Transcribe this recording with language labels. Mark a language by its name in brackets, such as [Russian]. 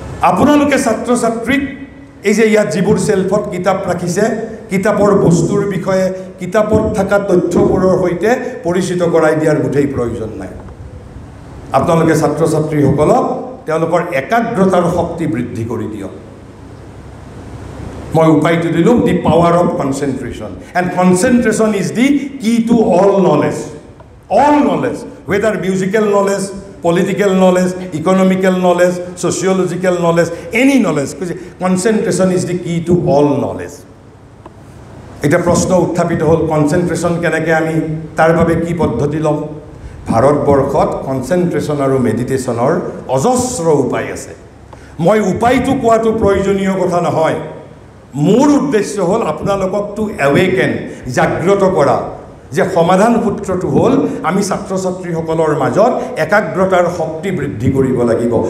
[Assamese] আপোনালোকে ছাত্ৰ ছাত্ৰীক এই যে ইয়াত যিবোৰ চেল্ফত কিতাপ ৰাখিছে, কিতাপৰ বস্তুৰ বিষয়ে কিতাপত থকা তথ্যবোৰৰ সৈতে পৰিচিত কৰাই দিয়াৰ গোটেই প্ৰয়োজন নাই। আপোনালোকে ছাত্ৰ ছাত্ৰীসকলক তেওঁলোকৰ একাগ্ৰতাৰ শক্তি বৃদ্ধি কৰি দিয়ক। মই উপায়টো দিলোঁ, [English] The power of concentration. And concentration is the key to all knowledge. All knowledge, whether musical knowledge, political knowledge, economical knowledge, sociological knowledge, any knowledge. Concentration is the key to all knowledge. [Assamese] এটা প্ৰশ্ন উত্থাপিত হ'ল, কনচেন্ট্ৰেশ্যন কেনেকৈ আমি তাৰ বাবে কি পদ্ধতি ল'ম? ভাৰতবৰ্ষত কনচেন্ট্ৰেশ্যন আৰু মেডিটেশ্যনৰ অজস্ৰ উপায় আছে। মই উপায়টো কোৱাটো প্ৰয়োজনীয় কথা নহয়। মোৰ উদ্দেশ্য হ'ল আপোনালোকক [English] to awaken, [Assamese] জাগ্ৰত কৰা, যে সমাধান সূত্ৰটো হ'ল আমি ছাত্ৰ ছাত্ৰীসকলৰ মাজত একাগ্ৰতাৰ শক্তি বৃদ্ধি কৰিব লাগিব।